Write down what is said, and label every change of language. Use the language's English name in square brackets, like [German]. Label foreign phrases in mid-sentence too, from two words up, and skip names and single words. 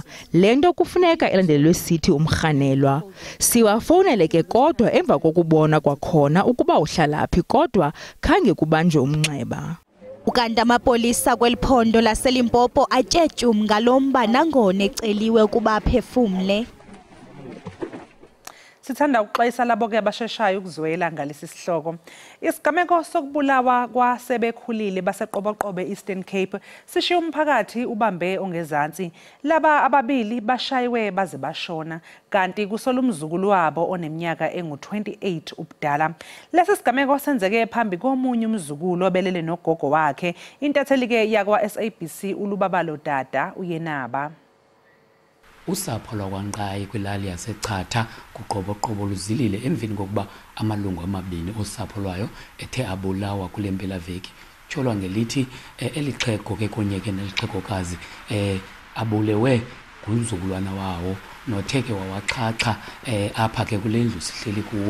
[Xhosa] Lento kufuneka elandelwe sithi umrhanelwa. Siwafonele ke kodwa emva kokubona kwakhona ukuba uhlala phi kodwa khange kubanjwe umnxeba. Ukanti amapolisa kweliphondo laseLimpopo atyetyum ngalomba nangona eceliwe ukuba aphefumle. [Zulu] Sithanda ukuxwayisa labo ke abasheshayo ukuzwela ngalesi sihloko. Isigameko sokubulawa kwasebekhulile baseqoboqobe Eastern Cape sishiya umphakathi ubambe ongezansi. Laba ababili bashaywe baze bashona kanti kusola umzukulu wabo oneminyaka engu-28 ubudala. Lesi sigameko senzeke phambi komunye umzukulu obelele nogogo wakhe. [Xhosa] Intatheli ke yakwa SABC uLubabalo Dada uyenaba. Usapho lwakwaNqayi kwilali yaseChatha kuqoboqobo luzilile emveni kokuba amalungu amabini osapho lwayo ethe abulawa kule mpelaveki. Tsholwa ngelithi elixhego ke kunye ke nelixhegokazi abulewe ngumzukulwana wawo nothe ke wawaxhaxha apha ke kule ndlu sihleli kuwo.